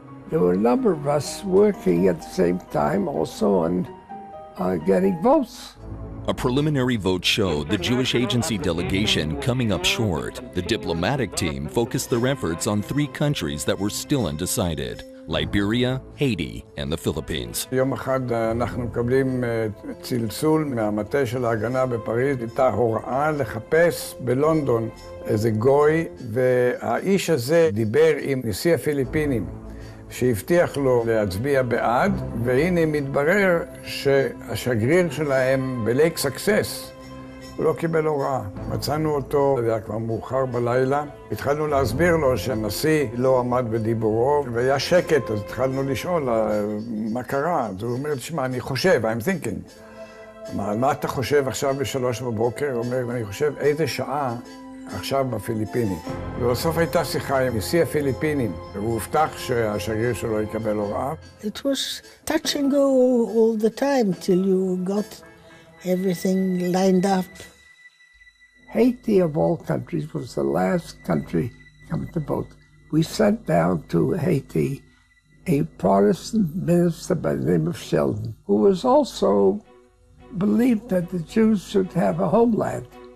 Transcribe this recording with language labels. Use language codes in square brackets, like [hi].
[en] There were a number of us working at the same time also on getting votes. A preliminary vote showed the Jewish agency delegation coming up short. The diplomatic team focused their efforts on three countries that were still undecided: Liberia, Haiti, and the Philippines. [he] יום אחד אנחנו מקבלים צלצול מהמטה של ההגנה בפריז. הייתה הוראה לחפש בלונדון איזה גוי, והאיש הזה דיבר עם נשיא הפיליפינים, שהבטיח לו להצביע בעד, והנה מתברר שהשגריר שלהם בלייק סקסס, הוא לא קיבל הוראה. מצאנו אותו, זה היה כבר מאוחר בלילה. התחלנו להסביר לו שהנשיא לא עמד בדיבורו, והיה שקט, אז התחלנו לשאול מה קרה. אז הוא אומר, תשמע, אני חושב, [en] I'm thinking. [he] מה אתה חושב עכשיו ב3 בבוקר? הוא אומר, אני חושב איזה שעה עכשיו בפיליפינים. ובסוף הייתה שיחה עם נשיא הפיליפינים, והוא הבטח שהשגריר שלו יקבל הוראה. [en] It was touch and go all the time till you got everything lined up. Haiti, of all countries, was the last country come to vote. We sent down to Haiti a Protestant minister by the name of Sheldon, who was also believed that the Jews should have a homeland.